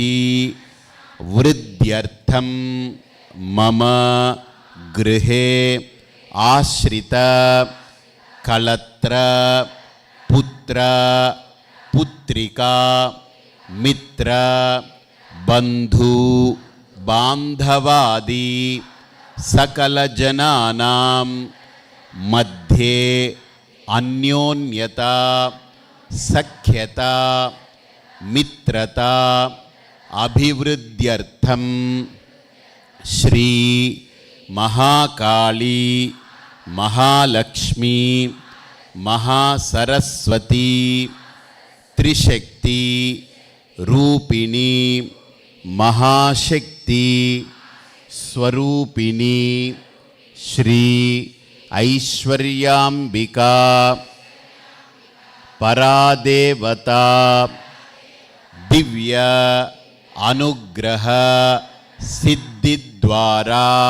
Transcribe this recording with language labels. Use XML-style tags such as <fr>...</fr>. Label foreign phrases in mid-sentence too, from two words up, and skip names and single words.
<sa>वृद्ध्यर्थं मम गृहे आश्रित कलत्र पुत्र पुत्रिका मित्र बंधु बांधवादि सकल जनानां मध्ये अन्योन्यता सख्यता मित्रता अभिवृद्ध्यर्थं श्री మహాకాళీ మహాలక్ష్మీ మహాసరస్వతీ త్రిశక్తి రూపిణి మహాశక్తి స్వరూపిణి శ్రీ ఐశ్వర్యాంబికా పరాదేవత దివ్య అనుగ్రహ సిద్ధి ద్వారా</sa>